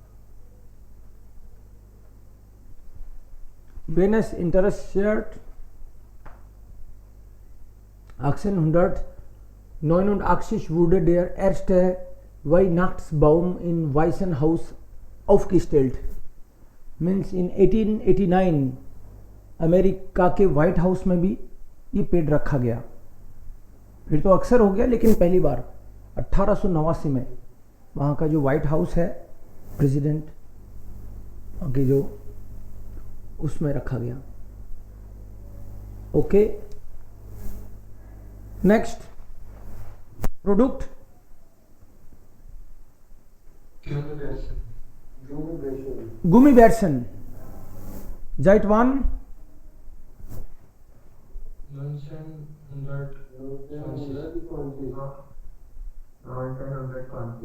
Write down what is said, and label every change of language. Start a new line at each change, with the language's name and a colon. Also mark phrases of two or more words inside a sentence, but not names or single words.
German: Wenn es interessiert, 1889 wurde der erste Weihnachtsbaum im Weißen Haus aufgestellt.
English: Means in 1889
Hindi: अमेरिका के व्हाइट हाउस में भी ये पेड़ रखा गया. फिर तो अक्सर हो गया लेकिन पहली बार 1889 में वहाँ का जो व्हाइट हाउस है प्रेसिडेंट के जो उसमें रखा गया.
English: okay, next product Gummibärchen.
German: Seit wann? 1920.